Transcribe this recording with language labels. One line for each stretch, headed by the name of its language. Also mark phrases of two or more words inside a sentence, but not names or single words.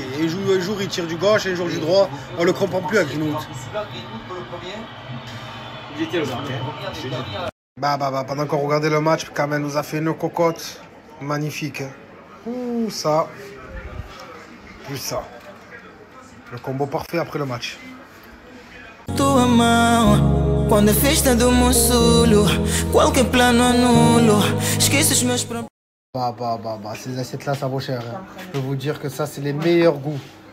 French: Un jour il tire du gauche, un jour du droit. On le comprend plus à Greenwood. Pendant qu'on regardait le match, Kamel nous a fait une cocotte magnifique. Hein. Ouh, ça. Plus ça. Le combo parfait après le match.
Portuguese: Tua mão, quando é festa do Monsulo, qualquer plano anulo, esqueço os meus problemas.
French: Ces assiettes-là, ça vaut cher. Hein. Je peux vous dire que ça, c'est les meilleurs goûts.